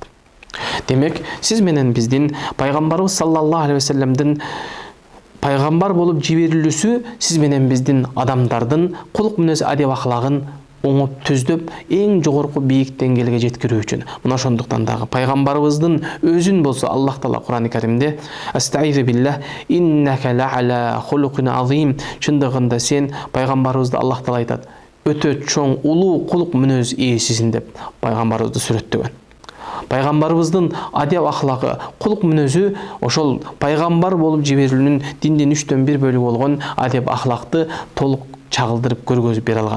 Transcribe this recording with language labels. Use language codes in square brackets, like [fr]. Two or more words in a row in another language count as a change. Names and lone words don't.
[ky] Демек, сиз менен биздин пайгамбарыбыз [ar] صلى الله عليه وسلم [ky] пайгамбар болуп жиберилүүсү сиз менен биздин адамдардын кулук мүнөз адеп ахлагын оңоп түздөп эң жогорку бийик деңгээлге жеткирүү үчүн. Мына ошондуктан дагы пайгамбарыбыздын өзүн болсо Аллах Таала Кур'ан-ы Каримде [ar] أستعيذ بالله إنك لعلى خلق عظيم. [ky] Чындыгында сен пайгамбарыбызды Аллах Таала айтат, өтө чоң улуу кулук мүнөз ээсисиң деп пайгамбарыбызды сүрөттөгөн. Пайгамбарыбыздын адеп ахлагы, кулук мүнөзү ошол пайгамбар болуп жиберилүүнүн диндин 3/1 бөлүгү болгон адеп ахлакты толук чагылдырып көргөзүп бере алган.